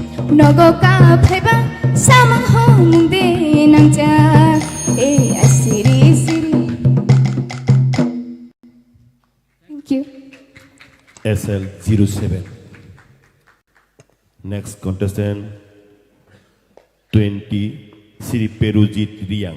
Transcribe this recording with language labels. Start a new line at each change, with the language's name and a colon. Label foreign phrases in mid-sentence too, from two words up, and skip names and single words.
Kok Borok: Nogo ka phaiba samang hong de nang cha asiri siri.
English: Thank you. SL07. Next contestant 20 Sri Perujit Riang.